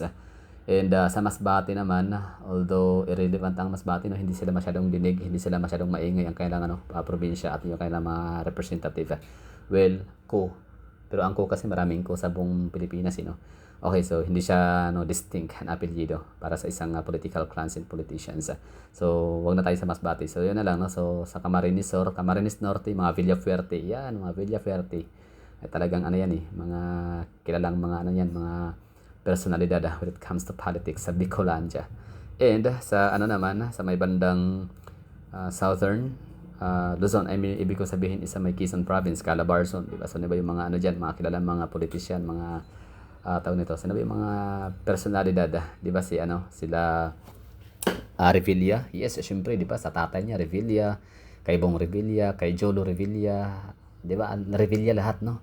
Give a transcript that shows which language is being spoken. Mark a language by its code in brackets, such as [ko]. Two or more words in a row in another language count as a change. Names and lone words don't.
[tl] And sa Masbate naman, [en] although irrelevant [tl] ang Masbate, no, hindi sila masyadong dinig, hindi sila masyadong maingay ang kailangan probinsya at yung kailangan mga representative. Well, Pero ang ko kasi maraming ko sa buong Pilipinas, Okay, so hindi siya distinct na apelyido para sa isang [en] political clans and politicians. [tl] So, wag na tayo sa Masbate. So, yun na lang, no? So, sa Camarines Sur, Camarines Norte, mga Villafuerte. Yan, mga Villafuerte. Talagang ano yan mga kilalang mga ano yan, mga personalidad [en] when it comes to politics [tl] sa Bicolandia. And sa ano naman, sa may bandang southern Luzon, [en] I mean, [tl] ibig ko sabihin isa may Quezon Province, Calabarzon, di ba? So, diba yung mga ano dyan, mga kilalang mga politician, mga tawag nito, sino ba yung mga personalidad, di ba sila Revilla, yes, syempre, di ba, sa tatay niya, Revilla, kay Bong Revilla, kay Jolo Revilla, di ba, Revilla lahat, no?